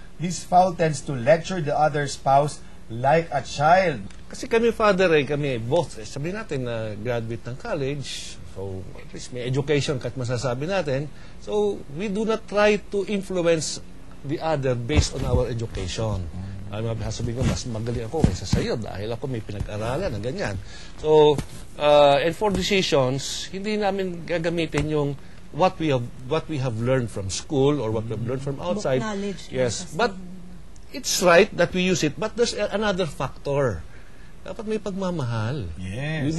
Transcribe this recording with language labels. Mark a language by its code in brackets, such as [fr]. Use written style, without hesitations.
[en] This fowl tends to lecture the other spouse like a child. [tl] Kasi kami, Father, kami both, sabihin natin na graduate ng college, so at least may education kahit masasabi natin. [en] So, we do not try to influence the other based on our education. [tl] Sabihin ko, mas magaling ako kaysa sa'yo dahil ako may pinag-aralan na ganyan. [en] So, and for decisions, hindi namin gagamitin yung what we have learned from school or what we have learned from outside. Knowledge. Yes, but it's right that we use it, but there's another factor. [tl] Dapat may pagmamahal. [en] Yes.